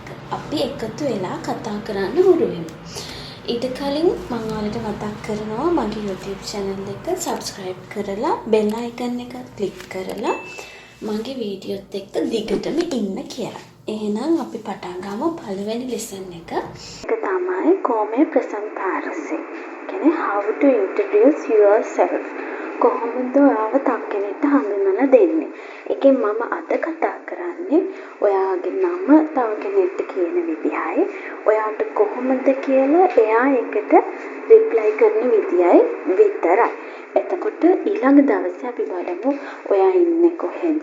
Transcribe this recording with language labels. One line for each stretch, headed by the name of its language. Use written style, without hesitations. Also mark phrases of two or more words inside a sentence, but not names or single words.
Sinhala: අපි එකතු වෙලා කතා කරන්න හුරු වෙමු. ඊට කලින් මම ඔයාලට මතක් කරනවා මගේ YouTube channel එක subscribe කරලා
English: bell icon
Sinhala: එක click කරලා මගේ වීඩියෝත් එක්ක දිගටම ඉන්න කියලා. එහෙනම් අපි පටන් ගමු පළවෙනි lesson එක. ඒක තමයි
Italian: come presentare.
English: කියන්නේ how to introduce yourself.
Sinhala: කොහොමද ඔයාව තව කෙනෙක්ට හඳුන්වලා දෙන්නේ? ඒකෙන් මම අද කතා කරන්නේ ඔයාගේ නම තව කෙනෙක්ට කියන විදිහයි, ඔයාට කොහොමද කියලා එයා එකට reply කරන විදියයි විතරයි. එතකොට ඊළඟ දවසේ අපි බලමු ඔයා ඉන්නේ කොහෙද?